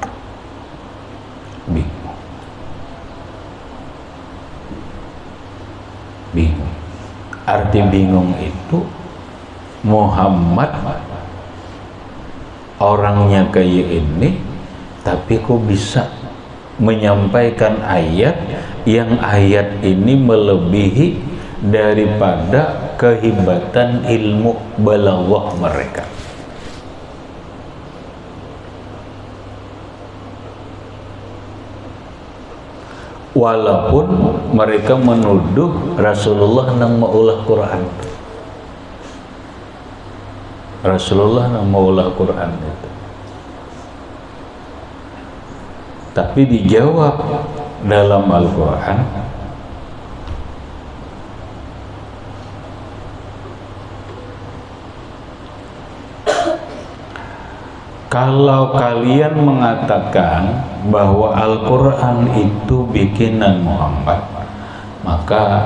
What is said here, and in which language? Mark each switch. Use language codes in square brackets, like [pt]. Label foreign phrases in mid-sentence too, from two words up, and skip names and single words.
[id] Arti bingung itu, Muhammad orangnya kayak ini, tapi kok bisa menyampaikan ayat yang ayat ini melebihi daripada kehebatan ilmu balaghah mereka. Walaupun mereka menuduh Rasulullah [bjn] nang maulah [id] Quran. [bjn] Rasulullah nang maulah Quran itu. [id] Tapi dijawab dalam Al-Quran, kalau kalian mengatakan bahwa Al-Quran itu bikinan Muhammad, maka